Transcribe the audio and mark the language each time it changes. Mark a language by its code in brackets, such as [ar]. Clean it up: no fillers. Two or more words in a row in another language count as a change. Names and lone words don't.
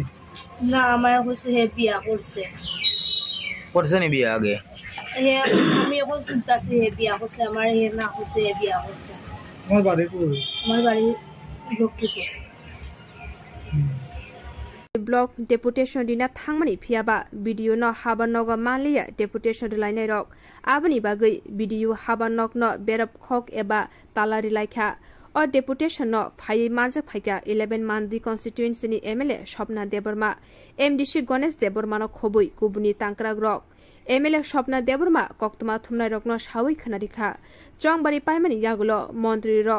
[bn] না আমার হচ্ছে হে বিয়া করছে করছে নি বিয়া আগে হে আমি এখন শুনতাছি হে বিয়া করছে আমার হে না হচ্ছে হে বিয়া করছে তোমার বাড়ি কই আমার বাড়ি লক্ষ্মীপুর [en] block deputation [trp] दिना थांगमनि फियाबा वीडियो न हाबानग मानलिया डेपुटेशन लाइनाय रक आबनि बागै वीडियो हाबानग न बेरब खक एबा तालारि लाइखा और डेपुटेशन न फायै मानजक फाइका 11 मानदि कन्स्टिट्युएन्सी नि एमएलए स्वप्ना देबर्मा एमडीसी गणेश देबर्मा न खबुइ कुबुनि तांक्राग रक एमएलए स्वप्ना देबर्मा कक्तमा थुमनाय रक न सावै खनारिखा चंगबारि पाइमानि यागुलो मन्त्री रक